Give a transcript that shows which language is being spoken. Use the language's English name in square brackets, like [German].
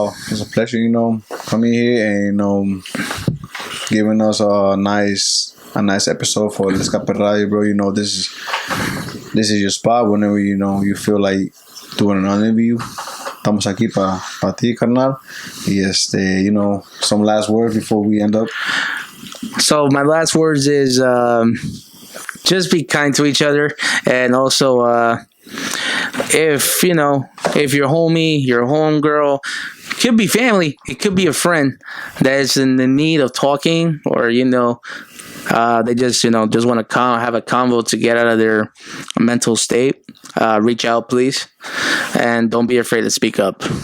[English] It's a pleasure, coming here and giving us a nice episode for elescaperadio, bro. This is your spot whenever you feel like doing an interview. [Spanish] Estamos aquí para ti, carnal. [English] Y some last words before we end up. So my last words is just be kind to each other, and also if your homie, your homegirl, could be family, it could be a friend that is in the need of talking, or they just want to have a convo to get out of their mental state, reach out, please, and don't be afraid to speak up.